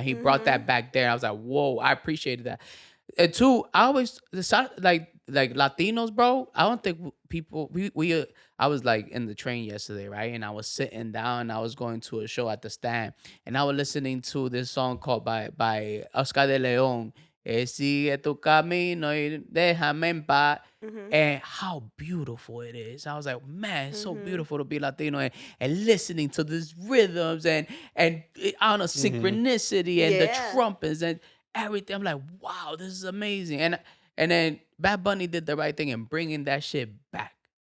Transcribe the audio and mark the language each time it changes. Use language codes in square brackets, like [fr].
[en] He brought that back there. I was like, whoa, I appreciated that. And two, I always like Latinos, bro. I don't think people I was like in the train yesterday, right? And I was sitting down. And I was going to a show at the stand, and I was listening to this song called by Oscar de Leon. [es] Sigue tu camino y déjame en paz. [en] And how beautiful it is. I was like, man, it's so beautiful to be Latino and listening to these rhythms and I don't know, synchronicity and the Yeah. trumpets and everything. I'm like, wow, this is amazing. And then Bad Bunny did the right thing in bringing that shit back.